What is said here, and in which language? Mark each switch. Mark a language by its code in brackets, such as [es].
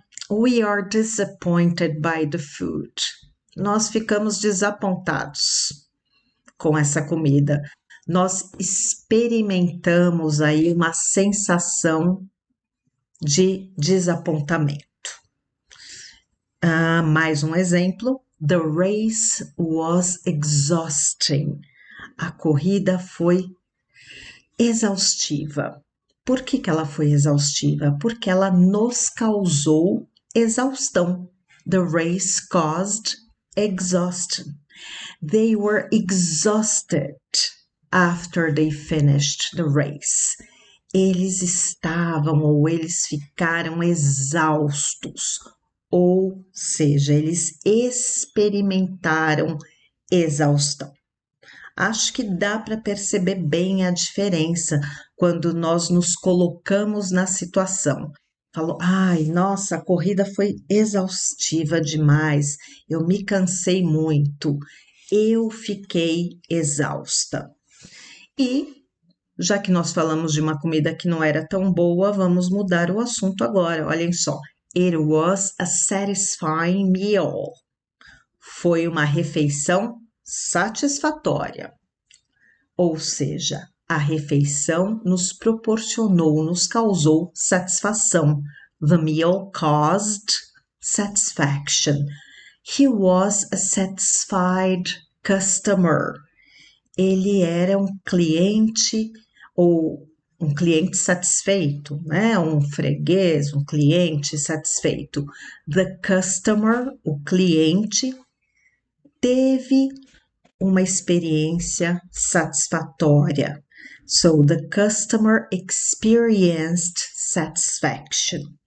[en] We are disappointed by the food. [pt] Nós ficamos desapontados com essa comida. Nós experimentamos aí uma sensação de desapontamento. Mais um exemplo. [en] The race was exhausting. [pt] A corrida foi exaustiva. Por que ela foi exaustiva? Porque ela nos causou exaustão. [en] The race caused exhaustion. They were exhausted after they finished the race. [pt] Eles estavam ou eles ficaram exaustos, ou seja, eles experimentaram exaustão. Acho que dá para perceber bem a diferença quando nós nos colocamos na situação. Falou, ai, nossa, a corrida foi exaustiva demais, eu me cansei muito, eu fiquei exausta. E, já que nós falamos de uma comida que não era tão boa, vamos mudar o assunto agora. Olhem só. [en] It was a satisfying meal. [pt] Foi uma refeição satisfatória. Ou seja, a refeição nos proporcionou, nos causou satisfação. [en] The meal caused satisfaction. He was a satisfied customer. [pt] Ele era um cliente ou um cliente satisfeito, né? Um freguês, um cliente satisfeito. [en] The customer, [pt] o cliente, teve uma experiência satisfatória. [en] So the customer experienced satisfaction.